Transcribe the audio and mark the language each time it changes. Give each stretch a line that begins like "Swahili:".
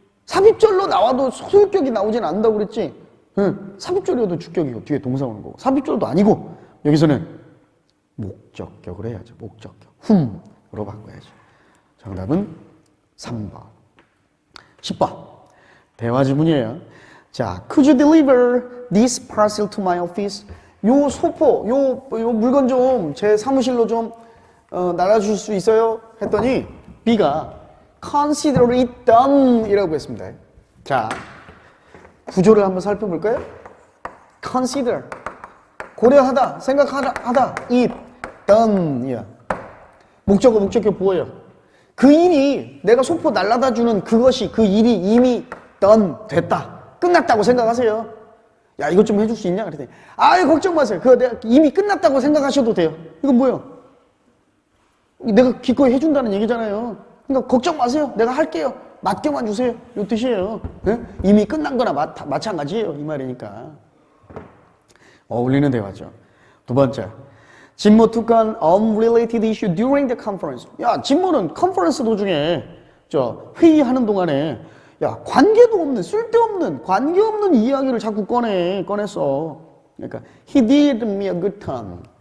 Korean: 삽입절로 나와도 소유격이 나오진 않는다고 그랬지. 응. 삽입절이어도 주격이고 뒤에 동사 오는 거고. 삽입절도 아니고 여기서는 목적격을 해야죠. 목적격. whom으로 바꿔야죠. 정답은 3번. 10번. 대화 지문이에요.
English: 자, could you deliver this parcel to my office?
Korean: 요 소포, 요 물건 좀 제 사무실로 좀 날아주실 수 있어요? 했더니 B가
English: consider it done
Korean: 이라고 했습니다. 자, 구조를 한번 살펴볼까요? consider, 고려하다, 생각하다, it, done, 이야. 목적어, 목적격 보여요. 그 일이, 내가 소포 날라다 주는 그것이, 그 일이 이미 done, 됐다. 끝났다고 생각하세요. 야, 이것 좀 해줄 수 있냐? 그랬더니, 아유, 걱정 마세요. 그거 내가 이미 끝났다고 생각하셔도 돼요. 이건 뭐예요? 내가 기꺼이 해준다는 얘기잖아요. 그러니까 걱정 마세요. 내가 할게요. 맡겨만 주세요. 이 뜻이에요. 네? 이미 끝난 거나 마찬가지예요. 이 말이니까. 어울리는 대화죠. 두 번째.
English: 진모 took an unrelated issue during the conference.
Korean: 야, 진모는 컨퍼런스 도중에 회의하는 동안에 야, 관계도 없는, 쓸데없는, 관계없는 이야기를 자꾸 꺼냈어. 그러니까
English: he did me a good turn.